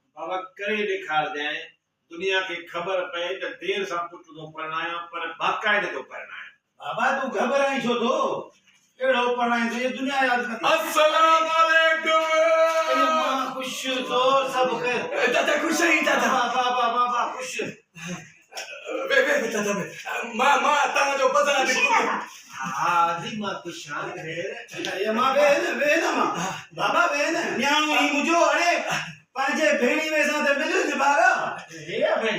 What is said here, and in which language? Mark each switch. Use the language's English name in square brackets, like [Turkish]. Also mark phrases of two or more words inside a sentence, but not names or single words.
[Sindhi] अब करे ॾेखार जाए दुनिया खे ख़बर पए त देर सां पुट थो परणाया पर बाक़ाइदे थो परणाया। बाबा तू घबराई छो तो एड़ो परणाई तो ये दुनिया याद कर। [Arabic] السلام عليكم. [Sindhi] मां खुश तो सब खैर। दादा खुश है दादा। बाबा खुश। बे दादा बे मां ता जो बजा दे। हां दी मां खुश हां खैर। ये मां वे ना मां बाबा वे ना न्याणो ही मुजो अरे पांचे भेणी में सा ते मिल जे बारा हे भेण